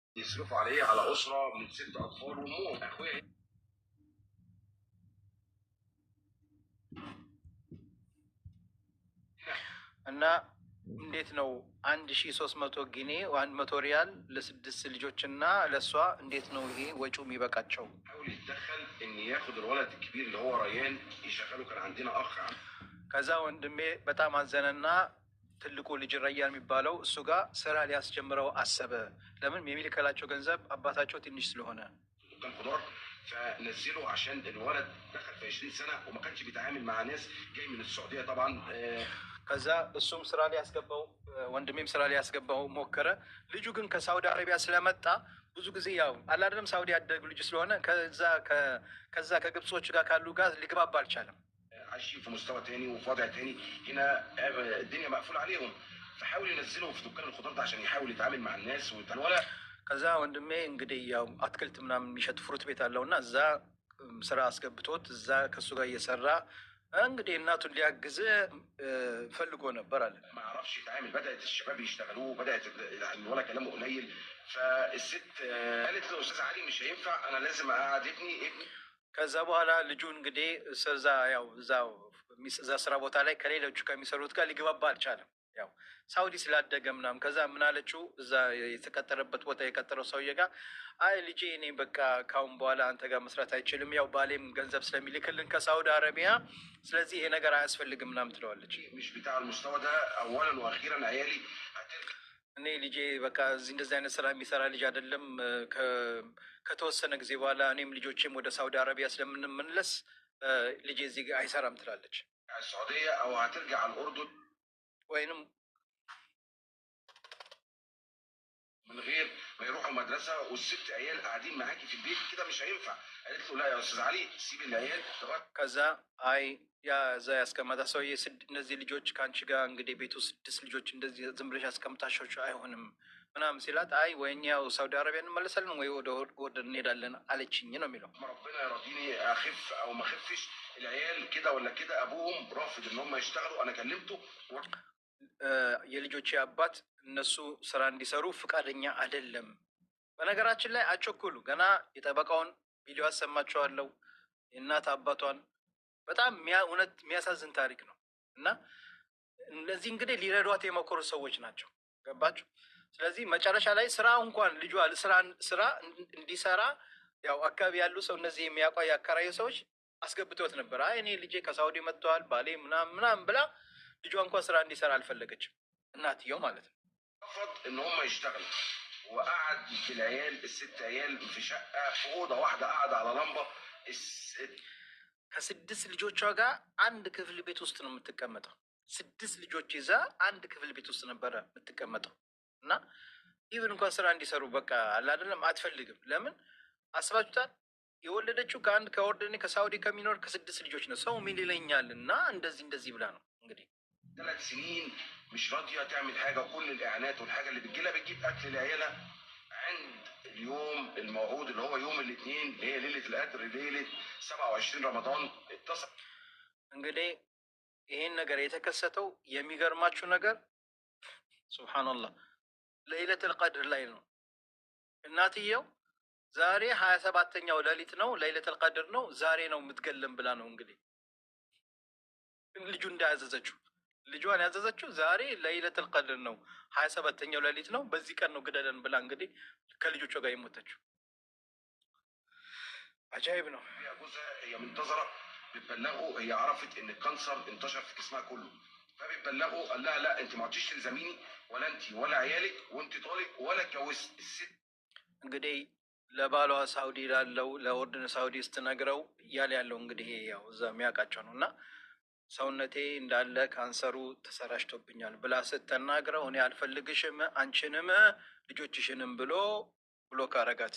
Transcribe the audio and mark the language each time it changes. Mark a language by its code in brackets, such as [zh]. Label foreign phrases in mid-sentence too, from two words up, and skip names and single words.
[ar] يصرفوا عليه على أسرة من 6 أطفال وأمهم أخويا. [am] እና እንዴት ነው 1300 ጊኒ 100 ሪያል ለስድስት ልጆችና ለሷ እንዴት ነው ይሄ ወጪው የሚበቃቸው? [ar] حاول يتدخل إن ياخد الولد الكبير اللي هو ريان يشغله. كان عندنا أخ [am] ከዛ ወንድሜ በጣም አዘነና ትልቁ ልጅ ረያን የሚባለው እሱ ጋር ስራ ሊያስጀምረው አሰበ። ለምን የሚልከላቸው ገንዘብ አባታቸው ትንሽ ስለሆነ [ar] كان خضار، فنزله عشان الولد دخل في 20 سنة وما كانش بيتعامل مع ناس جاي من السعودية طبعا. [am] ከዛ እሱም ስራ ሊያስገባው ወንድሜም ስራ ሊያስገባው ሞከረ። ልጁ ግን ከሳውዲ አረቢያ ስለመጣ ብዙ ጊዜ ያው አላደለም ሳውዲ ያደጉ ልጅ ስለሆነ ከዛ ከግብጾች ጋር ካሉ ጋር ሊግባባ አልቻለም። [ar] عايشين في مستوى تاني وفي وضع تاني، هنا الدنيا مقفول عليهم، فحاول ينزلهم في دكان الخضار ده عشان يحاول يتعامل مع الناس ولا. [am] ከዛ ወንድሜ እንግዲህ ያው አትክልት ምናምን የሚሸጥ ፍሩት ቤት አለውና እዛ ስራ አስገብቶት እዛ ከሱ ጋር እየሰራ እንግዲህ እናቱን ሊያግዝ ፈልጎ ነበር አለ። [ar] ما عرفش يتعامل، بدأت الشباب يشتغلوه، بدأت الولد كلامه قليل، فالست قالت له استاذ علي مش هينفع، انا لازم اقعد ابني. [am] ከዛ በኋላ ልጁ እንግዲህ እዛ ያው እዛ ስራ ቦታ ላይ ከሌሎቹ ከሚሰሩት ጋር ሊግባባ አልቻለም። ያው ሳውዲ ስላደገ ምናምን ከዛ ምን አለችው እዛ የተቀጠረበት ቦታ የቀጠረው ሰውዬ ጋር አይ ልጄ እኔ በቃ ካሁን በኋላ አንተ ጋር መስራት አይችልም፣ ያው ባሌም ገንዘብ ስለሚልክልን ከሳውዲ አረቢያ፣ ስለዚህ ይሄ ነገር አያስፈልግም ምናምን ትለዋለች። [ar] مش بتاع المستوى ده اولا واخيرا عيالي [am] እኔ ልጄ በቃ እዚህ እንደዚህ አይነት ስራ የሚሰራ ልጅ አይደለም። ከተወሰነ ጊዜ በኋላ እኔም ልጆቼም ወደ ሳውዲ አረቢያ ስለምንመለስ ልጄ እዚህ አይሰራም ትላለች። [ar] السعودية او هترجع الاردن [am] ወይንም [ar] من غير ما يروحوا المدرسة والست عيال قاعدين معاكي في البيت كده مش هينفع. قالت له لا يا استاذ علي سيب العيال. [am] ከዛ አይ ያ እዛ ያስቀመጠ ሰውዬ እነዚህ ልጆች ከአንቺ ጋር እንግዲህ ቤቱ 6 ልጆች እንደዚህ ዝም ብለሽ አስቀምጣሻቸው አይሆንም ምናምን ሲላት አይ ወይ እኛው ሳውዲ አረቢያ እንመለሳለን ወይ ወደ እንሄዳለን አለችኝ ነው የሚለው። [ar] ربنا يرضيني اخف او ما اخفش، العيال كده ولا كده ابوهم رافض ان هم يشتغلوا. انا كلمته [am] የልጆቼ አባት እነሱ ስራ እንዲሰሩ ፍቃደኛ አይደለም። በነገራችን ላይ አቸኩሉ ገና የጠበቃውን ቪዲዮ አሰማቸዋለሁ የእናት አባቷን በጣም እውነት የሚያሳዝን ታሪክ ነው። እና እነዚህ እንግዲህ ሊረዷት የሞከሩ ሰዎች ናቸው። ገባችሁ? ስለዚህ መጨረሻ ላይ ስራ እንኳን ልጇ ስራ እንዲሰራ ያው አካባቢ ያሉ ሰው እነዚህ የሚያውቋ ያከራዩ ሰዎች አስገብቶት ነበር። አይ እኔ ልጄ ከሳውዲ መጥተዋል ባሌ ምናምን ብላ ልጇ እንኳን ስራ እንዲሰራ አልፈለገችም። እናትየው ማለት ነው። [ar] رفض ان هم يشتغلوا وقعد في العيال ال6 عيال في شقة في اوضة واحدة، قاعد على لمبة. [am] ከ6 ልጆቿ ጋር አንድ ክፍል ቤት ውስጥ ነው የምትቀመጠው። 6 ልጆች ይዛ አንድ ክፍል ቤት ውስጥ ነበረ የምትቀመጠው። እና ኢቭን እንኳን ስራ እንዲሰሩ በቃ አላደለም አትፈልግም። ለምን አስባችሁታል? የወለደችው ከኦርደኔ ከሳውዲ ከሚኖር ከ6 ልጆች ነው። ሰው ምን ይለኛል እና እንደዚህ ብላ ነው እንግዲህ [ar] 3 سنين مش راضية تعمل حاجة، وكل الإعانات والحاجة اللي بتجيلها بتجيب أكل لعيالها. عند اليوم الموعود اللي هو يوم الاثنين اللي هي ليلة القدر، ليلة 27 رمضان، اتصل [am] እንግዲህ ይሄን ነገር የተከሰተው የሚገርማችሁ ነገር ሱብሃንአላህ ለይለቱል ቀድር ላይ ነው። እናትየው ዛሬ 27ኛው ሌሊት ነው፣ ለይለቱል ቀድር ነው፣ ዛሬ ነው የምትገለም ብላ ነው እንግዲህ ልጁ እንዳያዘዘችው ልጇን ያዘዘችው ዛሬ ለይለቱል ቀድር ነው 27ኛው ሌሊት ነው፣ በዚህ ቀን ነው ግደለን ብላ እንግዲህ ከልጆቿ ጋር የሞተችው። عجائب ነው። [ar] هي منتظرة بتبلغه، هي عرفت ان الكانسر انتشر في جسمها كله، فبتبلغه قال لها لا انت ما عدتيش تلزميني ولا انت ولا عيالك وانت طالق ولا اتجوزت. الست [am] እንግዲህ ለባሏ ሳውዲ ላለው ለኦርድን ሳውዲ ስትነግረው እያለ ያለው እንግዲህ ያው እዛ የሚያውቃቸው ነው እና ሰውነቴ እንዳለ ካንሰሩ ተሰራጭቶብኛል ብላ ስትናግረው እኔ አልፈልግሽም አንቺንም ልጆችሽንም ብሎ ካረጋት።